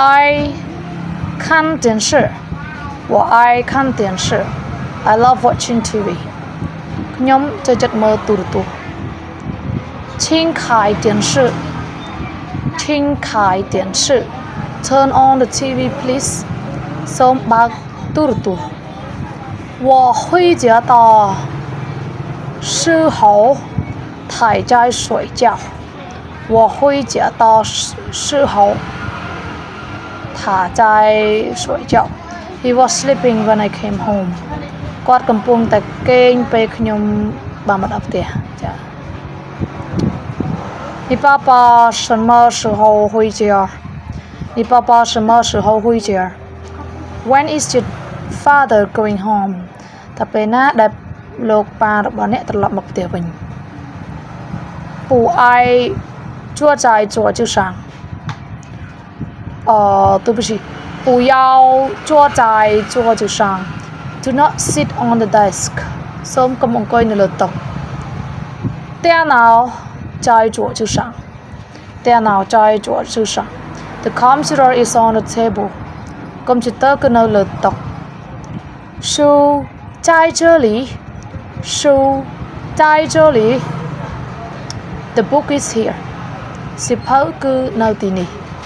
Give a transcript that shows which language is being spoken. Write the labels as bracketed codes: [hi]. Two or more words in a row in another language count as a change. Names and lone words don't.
[zh] 看电视我爱看电视 [en] I love watching TV [km] ខ្ញុំចូលចិត្តមើលទូរទស្សន៍ [zh] 请开电视请开电视 [en] Turn on the TV please [zh] សូម បើកទូរទស្សន៍我回家的时候他在睡觉我回家的时候他在睡觉 [en] He was sleeping when I came home [km] គាត់កំពុងតែគេងពេលខ្ញុំបានមកដល់ផ្ទះចា [zh] 你爸爸什么时候回家你爸爸什么时候回家 [en] When is your father going home [km] តើពេលណាដែលលោកប៉ារបស់អ្នកត្រឡប់មកផ្ទះវិញ [zh] 不爱坐在桌子上对不起不要坐在桌子上 [en] Do not sit on the [zh] desk [km] សូមកុំអង្គុយនៅលើតុ [zh] 电脑在桌子上电脑在桌子上 [en] The computer is on the table [km] កុំព្យូទ័រគឺនៅលើតុ [zh] 书在这里书在这里 [en] The book is here [km] សៀវភៅគឺនៅទីនេះ